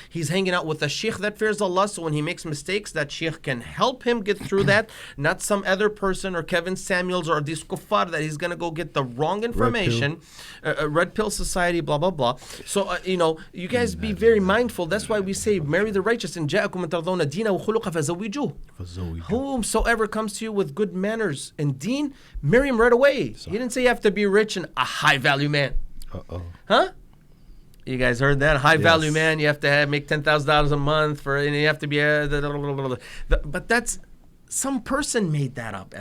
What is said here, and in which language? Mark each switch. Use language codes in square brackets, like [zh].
[en] He's hanging out with a sheikh that fears Allah, so when he makes mistakes, that sheikh can help him get through that, not some other person or Kevin Samuels or this kuffar that he's going to go get the wrong information. Red pill society, blah, blah, blah. So, you guys be very mindful. That's why we say, marry the righteous. [ar] إن جاءكم من ترضون دينه وخلقه فزوجوه. [en] Whomsoever comes to you with good manners and deen, marry him right away. He didn't say you have to be rich and a high value man. Huh? You guys heard that? High value man, you have to make $10,000 a month and you have to be but that's some person made that up.